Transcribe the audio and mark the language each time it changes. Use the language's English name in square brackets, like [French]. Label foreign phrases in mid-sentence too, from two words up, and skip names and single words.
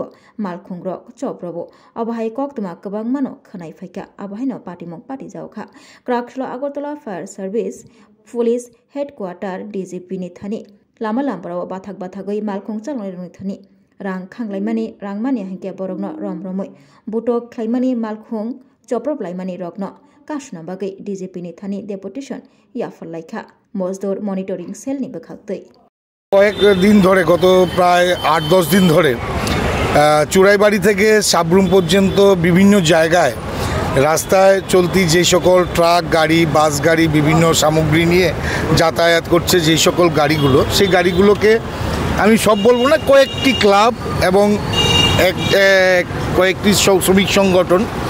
[Kok Borok] मालखुंग्रक चप्रबो अबाहाय कक्तमा गोबां मानो खोनाय फायका अबाहायनो पाटिमं पाटि जावखा क्राकस्लो आगरतला [English] fire service police headquarter DGP [Kok Borok] थानी लामा लामफ्राव बाथागै मालखुं चालुनाय थानी रां खांलायमानि रांमानि हंके बरगनो रम रमै बुटक ख्लायमानि मालखुं चप्रबलायमानि रगनो कासुना बागै डीजीपी थानी डेपुटेशन याफरलायखा मजदुर मनिटरिंग सेलनि बोखागतै [Bangla] কয়েকদিন ধরে গত প্রায় ৮-১০ দিন ধরে চুড়াইবাড়ি থেকে সাবরুম পর্যন্ত বিভিন্ন জায়গায় রাস্তায় চলতি যে সকল ট্রাক গাড়ি বাস গাড়ি বিভিন্ন সামগ্রী নিয়ে যাতায়াত করছে যে সকল গাড়িগুলো সেই গাড়িগুলোকে আমি সব বলবো না কয়েকটি ক্লাব এবং কয়েকটি শ্রমিক সংগঠন